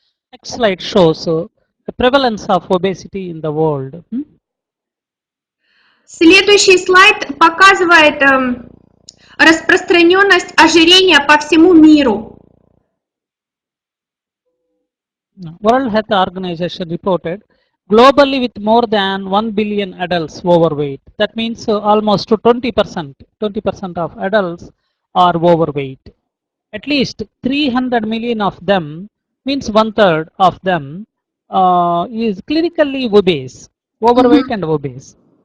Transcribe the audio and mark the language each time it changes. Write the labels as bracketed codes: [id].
[en] Next slide shows the prevalence of obesity in the world. [ru] Следующий слайд показывает распространенность ожирения по всему миру. [en] World Health Organization reported globally with more than 1 billion adults overweight. That means almost 20% of adults are overweight. At least 300 million of them, means 1/3 of them, is clinically obese, overweight and obese.